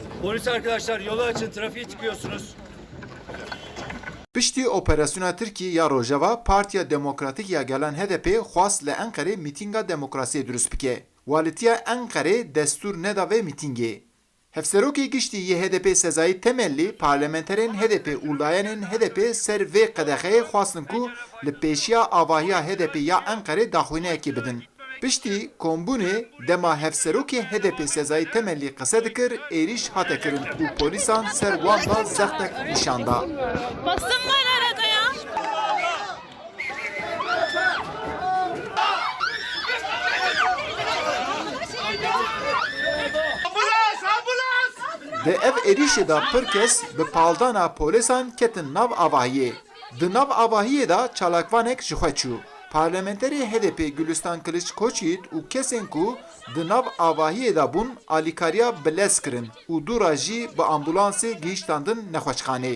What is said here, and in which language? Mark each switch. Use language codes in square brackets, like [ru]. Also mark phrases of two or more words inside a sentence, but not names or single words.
[tr] Polis arkadaşlar yolu açın, trafiğe çıkıyorsunuz. [ku] Piştî operasyona Tirkiye ya Rojava, Partiya Demokratik ya gelen HDP xwast li Enqerê mîtînga demokrasiyê durust bike. Walitiya Enqerê destûr neda vê mîtîngê. Hevserokê giştî yê HDP Sezayî Temellî, parlamenterên HDP û layenên HDP ser vê qedexeyê xwastin ku li pêşiya avahiya HDP ya Enqerê daxwîneyekê bidin. Piştî kombûnê dema hevserokê HDP Sezayî Temellî qise dikir, êriş hate kirin û polîsan ser wan da zextek nîşan da. [tr] Basın var arada ya. [ku] Di ev êrişê de pir kes bi paldana polîsan ketin nav avahiyê. Di nav avahiyê de çalakvanek ji xwe çû. Parlamenterê HDP Gülistan Kılıçkoçyiğit û kesên ku di nav avahiyê de bûn alîkariya bilez kirin û dûra jî bi ambulansê gihîştandin nexweşxanê.